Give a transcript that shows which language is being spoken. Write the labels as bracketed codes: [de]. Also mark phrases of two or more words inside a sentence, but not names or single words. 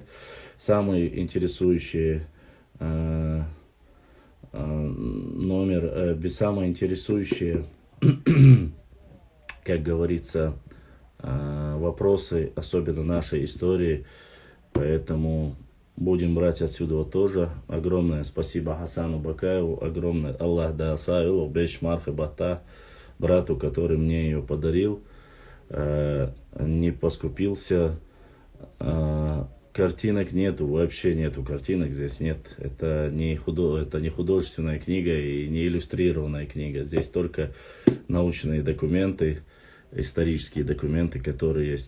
[ru] Самые интересующие самые интересующие, как говорится, вопросы, особенно нашей истории. Поэтому будем брать отсюда тоже. Огромное спасибо Хасану Бакаеву, огромное [ce] Аллах да асаилу, беш мархабата, [ru] брату, который мне ее подарил, не поскупился. Картинок нету, вообще нету картинок, здесь нет. Это не художественная книга и не иллюстрированная книга. Здесь только научные документы, исторические документы, которые есть.